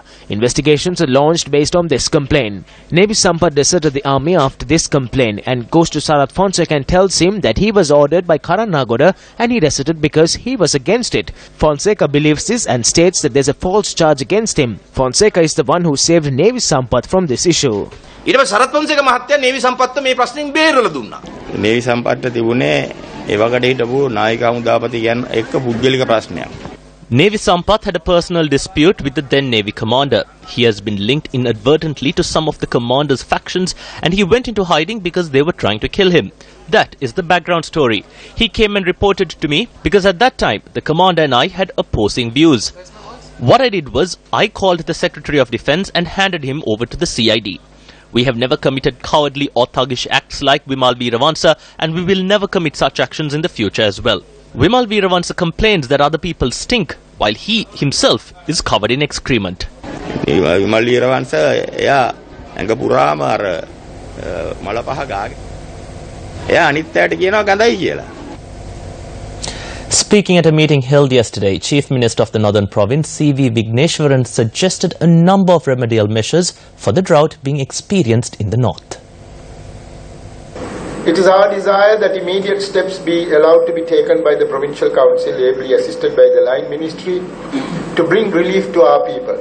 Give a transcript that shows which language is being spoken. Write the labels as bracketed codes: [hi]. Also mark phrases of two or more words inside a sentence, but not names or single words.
[en] Investigations are launched based on this complaint. Navy Sampath deserted the army after this complaint and goes to Sarath Fonseca and tells him that he was ordered by Karan Nagoda and he deserted because he was against it. Fonseca believes this and states that there's a false charge against him. Fonseca is the one who saved Navy Sampath from this issue. [si] ඊට පස්සේ සරත් පොන්සේක මහත්තයා නේවි සම්පත්ත මේ ප්‍රශ්نين බේරලා දුන්නා. නේවි සම්පත්ත තිබුණේ එවකට හිටපු නායික හමුදාපති ගැන එක්ක පුද්ගලික ප්‍රශ්නයක්. [en] Navy Sampath had a personal dispute with the then Navy commander. He has been linked inadvertently to some of the commander's factions and he went into hiding because they were trying to kill him. That is the background story. He came and reported to me because at that time the commander and I had opposing views. What I did was I called the Secretary of Defence and handed him over to the CID. We have never committed cowardly or thuggish acts like Vimal Veeravansa and we will never commit such actions in the future as well. Vimal Veeravansa complains that other people stink while he himself is covered in excrement. [si] විමල් වීරවංශ එයා ඇඟ පුරාම අර මල පහ ගාගෙන එයා අනිත් අයට කියනවා ගඳයි කියලා. [en] Speaking at a meeting held yesterday, Chief Minister of the Northern Province, C.V. Vigneshwaran, suggested a number of remedial measures for the drought being experienced in the north. It is our desire that immediate steps be allowed to be taken by the Provincial Council, ably assisted by the Line Ministry, to bring relief to our people.